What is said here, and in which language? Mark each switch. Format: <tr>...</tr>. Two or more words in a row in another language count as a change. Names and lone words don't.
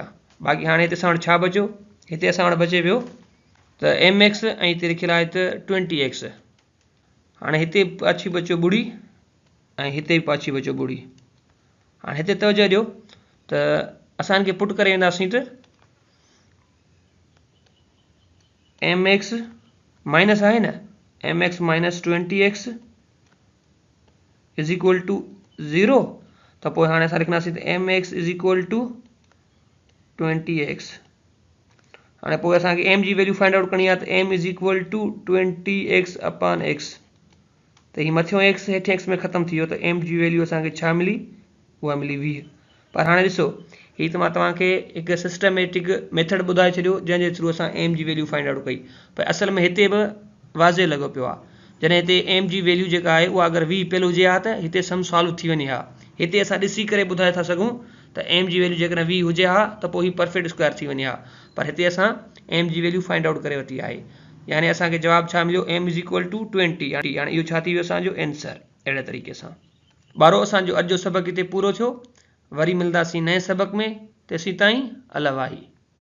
<sd>बाक़ी हाणे हिते असां वटि छा बचियो? हिते असां वटि बचे पियो त mx ऐं हिते लिखियलु आहे त 20x। हाणे हिते पाछी बचियो ॿुड़ी ऐं हिते बि पाछी बचियो ॿुड़ी। हाणे हिते तवजो ॾियो त असां हिनखे पुट करे वेंदासीं त mx माइनस आहे न,</sd> <en>mx minus 20x is equal to 0.</en> <sd>त पोइ हाणे असां लिखंदासीं त mx</sd> <en>is equal to</en> <sd>20x। हाणे पोइ असांखे m जी वैल्यू</sd> <en>find out</en> <sd>करणी आहे त m</sd> <en>is equal to</en> <sd>20x/x। त हीअ मथियों x हेठि x में ख़तमु थी वियो त m जी वैल्यू असांखे छा मिली? उहा मिली 20। पर हाणे ॾिसो, हीअ त मां तव्हांखे हिकु</sd> <en>systematic method</en> <sd>ॿुधाए छॾियो जंहिंजे थ्रू असां m जी वैल्यू</sd> <en>find out</en> <sd>कई। पर असल में हिते बि वाज़े लॻो पियो आहे। जॾहिं हिते m जी वैल्यू जेका आहे उहा अगरि 20 पहले हुजे हा त हिते सम सॉल्व थी वञे हा। हिते असां ॾिसी करे ॿुधाए था सघूं त m जी वैल्यू जेकॾहिं 20 हुजे हा त पोइ हीअ</sd> <en>perfect square</en> <sd>थी वञे हा। पर हिते असां m जी वैल्यू</sd> <en>find out</en> <sd>करे वरिती आहे। यानी असांखे जवाब छा मिलियो?</sd> <en>m is equal to 20.</en> <sd>हाणे इहो छा थी वियो असांजो आंसर। अहिड़े तरीक़े सां ॿारो असांजो अॼु जो सबक़ हिते पूरो थियो। वरी मिलंदासीं नए सबक़ में। तेसीं ताईं अला वाही।</sd>